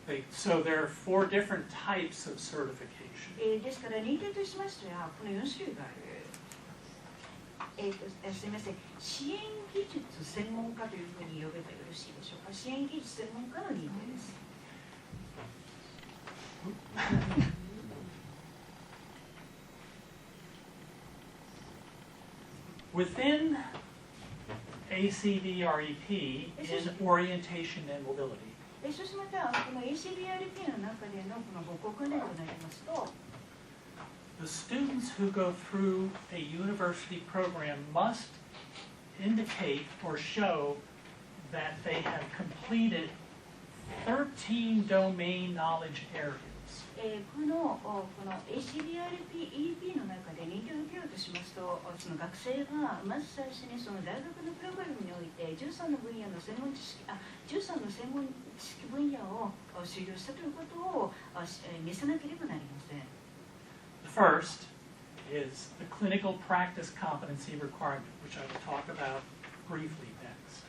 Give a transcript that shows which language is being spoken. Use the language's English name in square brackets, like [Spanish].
[English] So there are 4 different types of certification. [Japanese] ですから認定としましてはこの4種類がある。すみません、支援技術専門家というふうに呼べばよろしいでしょうか。支援技術専門家の認定です。 [English] Within ACBREP in orientation and mobility, [Japanese] そしてまたこの ACBRP の中でのこの歩行訓練となりますと、 [English] the students who go through a university program must indicate or show that they have completed 13 domain knowledge areas. [Japanese] この ACBRP-EP の中で認定を受けようとしますと、その学生がまず最初にその大学のプログラムにおいて13の分野の専門知識、13の専門知識分野を修了したということを見せなければなりません。 [English] The first is the clinical practice competency requirement, which I will talk about briefly next.